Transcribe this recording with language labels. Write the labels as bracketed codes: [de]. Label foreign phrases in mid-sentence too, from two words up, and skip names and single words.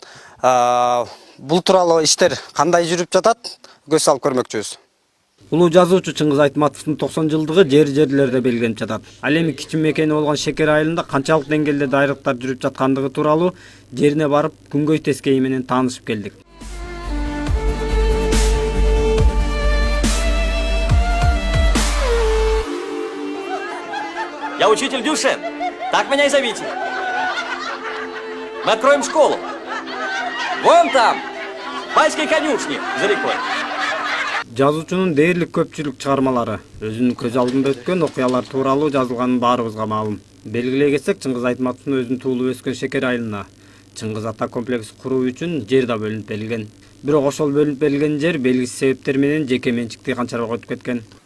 [ky] Бул тууралуу иштер кандай жүрүп жатат? Көз салып көрмөкчүбүз. Улуу жазуучу Чыңгыз Айтматовдун 90 жылдыгы жерлерде белгиленип жатат. Ал эми кичи мекени болгон Шекер айылында канчалык деңгээлде дайрыктар жүрүп жаткандыгы тууралуу жерине барып, күнгөй тескейи менен таанышып келдик. [ru] Я учитель Дюшен. Так меня и зовите. Мы откроем школу. Вон там, в Байской конюшне, за рекой. [ky] Жазуучунун дээрлик көпчүлүк чыгармалары өзүнүн көз алдында өткөн окуялар тууралуу жазылганын баарыбызга маалым. Белгилей кетсек, Чыңгыз Айтматовдун өзүнүн туулуп өскөн Шекер айылына Чыңгыз ата комплекс куруу үчүн жер да бөлүнүп берилген. Бирок ошол бөлүнүп берилген жер белгисиз себептер менен жеке менчикти канчалык өтүп кеткен.